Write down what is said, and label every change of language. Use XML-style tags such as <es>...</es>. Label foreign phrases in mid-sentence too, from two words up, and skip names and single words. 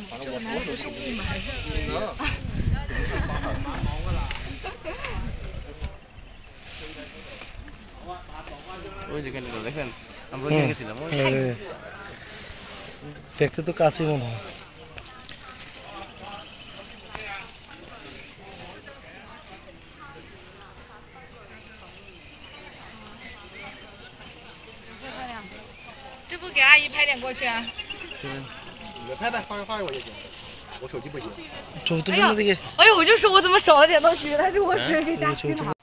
<zh>这个难道不是雾吗？还是？</zh> <bn>ওই যেখানে দেখেন আমরা ওইখানে গেছিলাম। দেখতে তো কাছে মনে হয়।</bn> <zh>这不给阿姨拍点过去啊？你拍呗，发给我就行。我手机不行。哎呦，我就说我怎么少了点东西，原来是我水给加虚了。</zh>